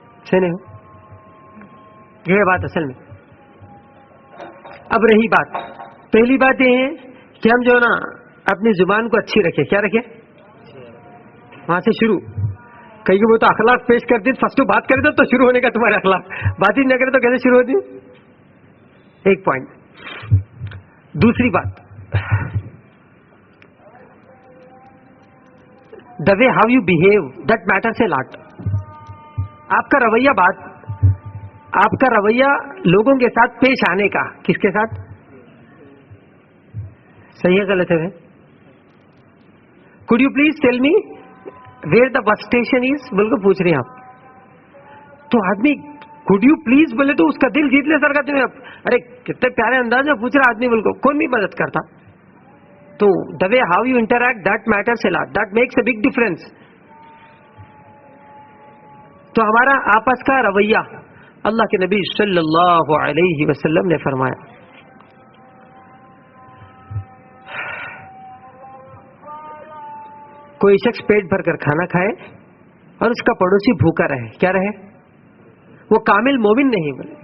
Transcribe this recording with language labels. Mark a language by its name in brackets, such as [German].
[Urdu] صحیح نہیں ہو؟ یہ بات اصل میں. اب رہی بات، پہلی بات یہ ہے کہ ہم جو ہے نا اپنی زبان کو اچھی رکھے. کیا رکھے؟ وہاں سے شروع. کہیں کہ وہ تو اخلاق پیش کرتی، فرسٹ بات کرے تو شروع ہونے کا تمہارے اخلاق، بات ہی نہ کرے تو کیسے شروع ہوتی؟ ایک پوائنٹ. دوسری بات، [English] the way how you behave that matters a lot. [Urdu] آپ کا رویہ آپ کا رویہ لوگوں کے ساتھ پیش آنے کا، کس کے ساتھ؟ صحیح ہے غلط ہے؟ [English] could you please tell me where the bus station is [Urdu] بول کے پوچھ رہے ہیں آپ. تو آدمی [English] could you please [Urdu] بولے تو اس کا دل جیت لے سر کا. ارے کتنے پیارے انداز میں پوچھ رہا آدمی، بول کو کون بھی مدد کرتا. [English] تو the way how you interact that matters a lot, that makes a big difference. [Urdu] تو ہمارا آپس کا رویہ، اللہ کے نبی صلی اللہ علیہ وسلم نے فرمایا کوئی شخص پیٹ بھر کر کھانا کھائے اور اس کا پڑوسی بھوکا رہے، کیا رہے؟ وہ کامل مومن نہیں بولے.